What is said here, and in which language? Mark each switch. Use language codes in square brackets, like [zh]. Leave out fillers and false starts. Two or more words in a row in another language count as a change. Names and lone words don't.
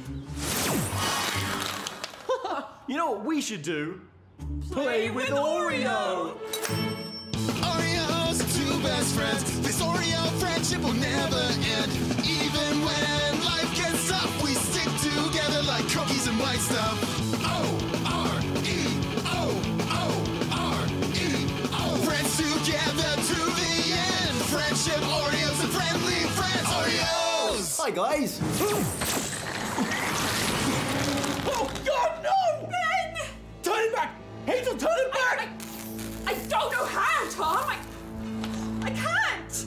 [en] You know what we should do? Play with Oreo. Oreos, two best friends. This Oreo friendship will never end. Even when life gets tough, we stick together like cookies and white stuff. O-R-E-O-O-R-E-O. Friends together to the end. Friendship, Oreos, and friendly friends. Oreos! Hi, guys. Oh, God, no! Ben! Turn it back! Hazel, turn it back! I don't know how, Tom. I can't.